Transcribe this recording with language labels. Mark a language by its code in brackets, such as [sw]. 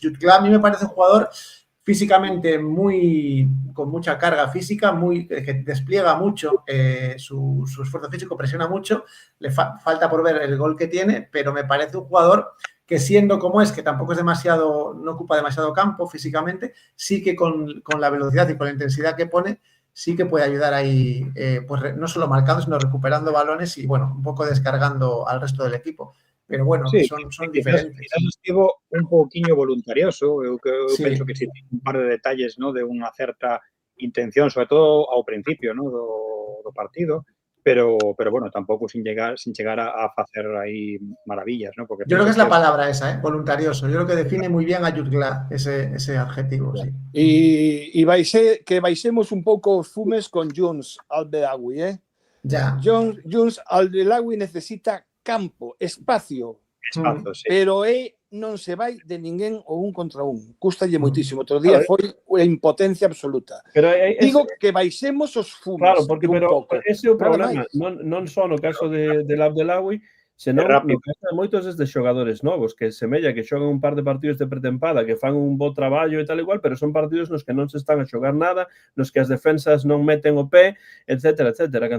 [es] Jutglà a mí me parece un jugador físicamente con mucha carga física, que despliega mucho su esfuerzo físico, presiona mucho, le falta por ver el gol que tiene, pero me parece un jugador que siendo como es, que tampoco es no ocupa demasiado campo físicamente, sí que con la velocidad y con la intensidad que pone, sí que puede ayudar ahí, pues no solo marcando, sino recuperando balones y bueno, un poco descargando al resto del equipo. Pero bueno, son diferentes. [gl] Quizás estivo un pouquiño voluntarioso, eu penso que si ten un par de detalles, ¿no? De unha certa intención, sobre todo ao principio, ¿no? do partido, pero bueno, tampouco sin chegar a facer aí maravillas, ¿no? Porque [es] Yo creo que [gl] penso [es] es la palabra esa, ¿eh? Voluntarioso. Yo creo que define muy bien a Jude Glass, ese adjetivo, sí. [gl] E que baixemos un pouco os fumes con Jones Al-Belawi, [es] Ya. Jones Al-Belawi necesita campo, espacio, [gl] espazo, sí. pero non se vai de ninguén o un contra un. Custalle moitísimo. Outro día foi a impotencia absoluta. Pero Digo que baixemos os fumes claro, porque un pouco. ese é o Nada problema. máis. Non só no caso del Abdelawi, senón no caso de moitos destes xogadores novos que semella que xogan un par de partidos de pretempada, que fan un bo traballo e tal igual, pero son partidos nos que non se están a xogar nada, nos que as defensas non meten o pé, etcétera, etcétera.